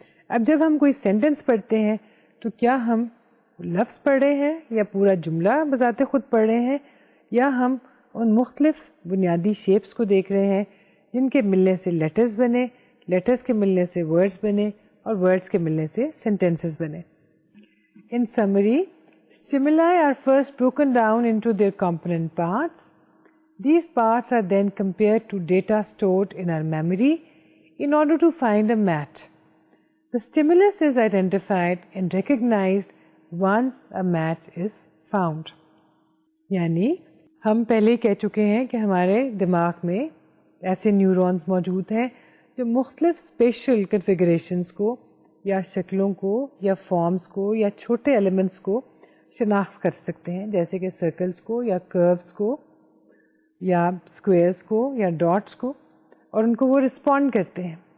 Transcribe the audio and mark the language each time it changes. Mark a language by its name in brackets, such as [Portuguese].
[Urdu] اب جب ہم کوئی سینٹینس پڑھتے ہیں تو کیا ہم لفظ پڑھ رہے ہیں یا پورا جملہ بذات خود پڑھ رہے ہیں، یا ہم ان مختلف بنیادی شیپس کو دیکھ رہے ہیں جن کے ملنے سے لیٹرز بنے، لیٹرز کے ملنے سے ورڈز بنے اور ورڈز کے ملنے سے سینٹینسز بنے. [English] In summary, stimuli are first broken down into their component parts. These parts are then compared to data stored in our memory in order to find a match. The stimulus is identified and recognized once a match is found. [Urdu] یعنی ہم پہلے کہہ چکے ہیں کہ ہمارے دماغ میں ایسے نیورونز موجود ہیں جو مختلف اسپیشل کنفیگریشنز کو یا شکلوں کو یا فارمز کو یا چھوٹے ایلیمنٹس کو شناخت کر سکتے ہیں، جیسے کہ سرکلز کو یا کروز کو یا اسکوئرز کو یا ڈاٹس کو، اور ان کو وہ رسپونڈ کرتے ہیں.